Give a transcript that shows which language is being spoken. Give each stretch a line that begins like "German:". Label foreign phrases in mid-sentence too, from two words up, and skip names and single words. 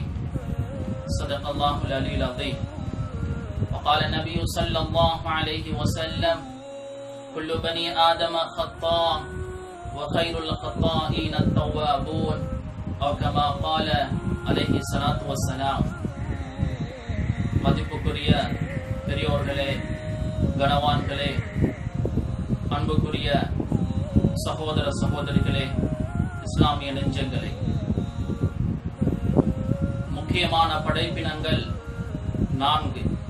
Arabic: صدق الله العلي العظيم. وقال النبي صلى الله عليه وسلم كل بني آدم خطاء وخير الخطائين التوابون أو كما قال عليه الصلاة والسلام.
Tamil: மதிப்புக்குரிய பெரியோர்களே, கணவான்களே, அன்புக்குரிய சகோதர சகோதரிகளே, இஸ்லாமிய நெஞ்சங்களே, முக்கியமான படைப்பினங்கள் 4.